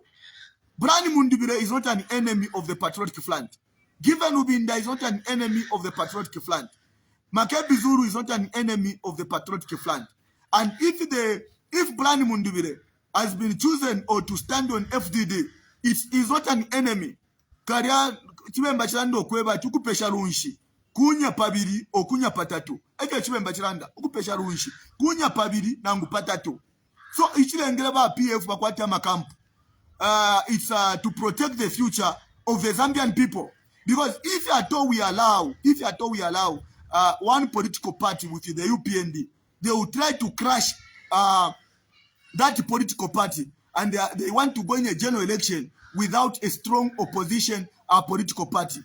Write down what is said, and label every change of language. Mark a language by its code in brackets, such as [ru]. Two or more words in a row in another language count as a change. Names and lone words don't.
[en] Brani Mundubire is not an enemy of the patriotic front. Given Ubinda is not an enemy of the patriotic front. Makebizuru is not an enemy of the patriotic front. And if Brani Mundubire has been chosen or to stand on FDD, it is not an enemy. [bem] Karia chibemba chilanda okweba tukupesha runshi kunya pabiri o kunya patatu eke chibemba chilanda ukupesha runshi kunya pabiri nangu patatu. So ichilengele ba PF bakwati amakampu. [en] It's to protect the future of the Zambian people, because if at all we allow one political party with the UPND, they will try to crash that political party, and they want to go in a general election without a strong opposition political party.